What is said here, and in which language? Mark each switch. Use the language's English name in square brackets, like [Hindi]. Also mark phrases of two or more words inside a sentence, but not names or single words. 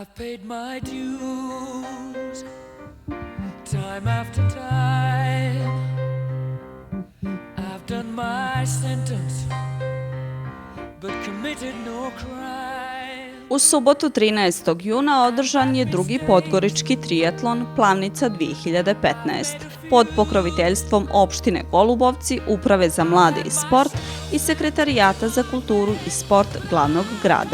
[English] paid my dues, time after time. I've done my sentence, but committed no crime. [Serbian] U subotu 13. juna održan je drugi podgorički trijatlon Plavnica 2015 pod pokroviteljstvom opštine Golubovci, Uprave za mlade i sport i Sekretarijata za kulturu i sport glavnog grada.